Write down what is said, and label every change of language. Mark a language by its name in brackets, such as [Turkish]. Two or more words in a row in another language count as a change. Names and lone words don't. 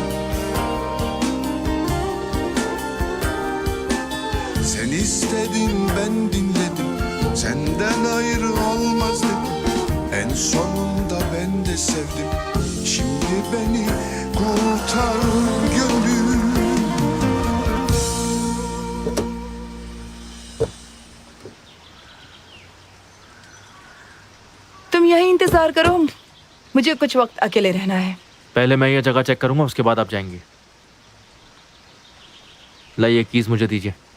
[Turkish] Sen istedin ben dinledim, senden ayrı olmaz dedim. En sonunda ben de sevdim, şimdi beni kurtar gönül. [Hindi] तुम यहीं इंतजार करो, मुझे कुछ वक्त अकेले रहना है। पहले मैं ये जगह चेक करूंगा, उसके बाद आप जाएंगी। लाइए कीज मुझे दीजिए।